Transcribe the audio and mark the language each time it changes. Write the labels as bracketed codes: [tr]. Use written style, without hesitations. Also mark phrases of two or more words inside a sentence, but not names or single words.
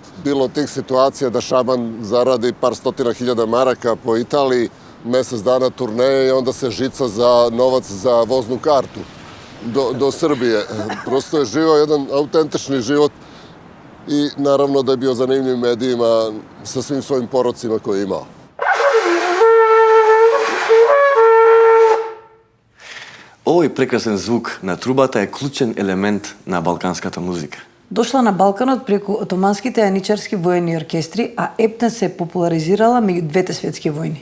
[sr] Bilo tih situacija da Šaban zaradi par stotina hiljada maraka po Italiji, mesec dana turneje i onda se žica za novac za voznu kartu do Srbije. Prosto je živao jedan autentični život i naravno da je bio zanimljiv medijima sa svim svojim porocima koje je imao. [mk] Овој прекрасен звук на трубата е клучен елемент на балканската музика. Дошла на Балканот преку отоманските јаничарски воени оркестри, а ептен се популаризирала меѓу двете светски војни.